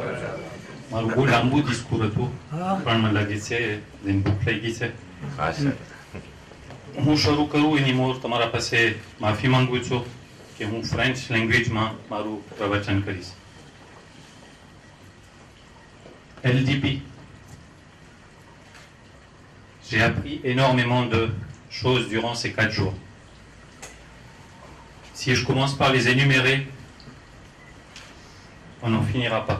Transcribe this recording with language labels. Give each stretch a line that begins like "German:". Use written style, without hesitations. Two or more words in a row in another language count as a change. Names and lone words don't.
Gujarati: મારું બહુ લાંબુ ડિસ્કોર હતું પણ મને લાગે છે દિન ભૂખ લાગી છે હું શરૂ કરું એની મોર તમારા પાસે માફી માંગુ છું કે હું ફ્રેન્ચ લેંગ્વેજમાં મારું પ્રવચન કરીશ
French: LDP j'ai appris énormément de choses durant ces 4 jours si je commence par les énumérer on n'en finira pas.